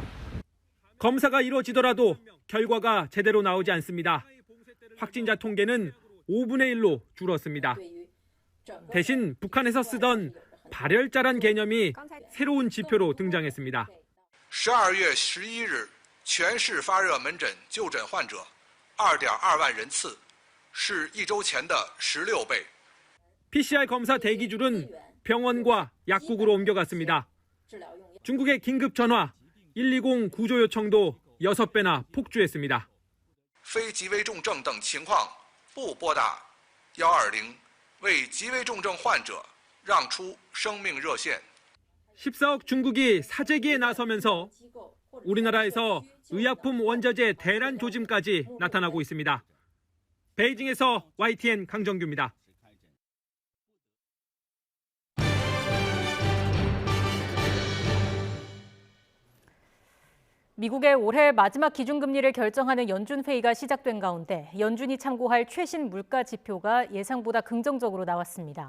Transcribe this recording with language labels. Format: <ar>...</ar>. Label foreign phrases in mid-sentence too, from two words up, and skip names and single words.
<ko>검사가 이루어지더라도 결과가 제대로 나오지 않습니다. 확진자 통계는 5분의 1로 줄었습니다. 대신 북한에서 쓰던 발열자란 개념이 새로운 지표로 등장했습니다.</ko> <zh>12월 11일 全市发热门诊就诊患者 2.2万人次，是一周前的16倍。</zh> <ko>PCR 검사 대기줄은 병원과 약국으로 옮겨갔습니다. 중국의 긴급 전화 120 구조 요청도 6배나 폭주했습니다.</ko> <zh>非极危重症等情况不拨打120，为极危重症患者让出生命热线。</zh> <ko>14억 중국이 사재기에 나서면서 우리나라에서 의약품 원자재 대란 조짐까지 나타나고 있습니다. 베이징에서 YTN 강정규입니다. 미국의 올해 마지막 기준금리를 결정하는 연준회의가 시작된 가운데 연준이 참고할 최신 물가 지표가 예상보다 긍정적으로 나왔습니다.</ko>